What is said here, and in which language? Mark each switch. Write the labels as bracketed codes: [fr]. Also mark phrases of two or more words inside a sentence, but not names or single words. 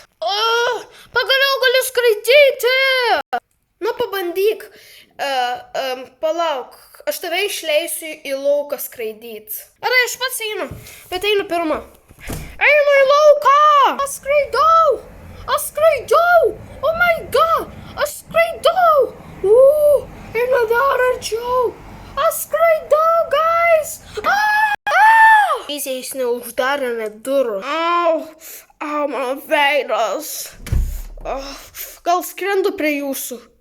[lt] Pagaliau galiu skraidyti. Nu, pabandyk. Palauk, aš tave išleisiu į lauką skraidyti. Ar aš pats einu, bet einu pirmą. Einu į lauką. Aš skraidau. [en] Oh my god, [lt] aš skraidau. Einu dar arčiau. Aš skraidau, guys. Jis neuždarė net durų. Mano veidas. Gal skrendu prie jūsų.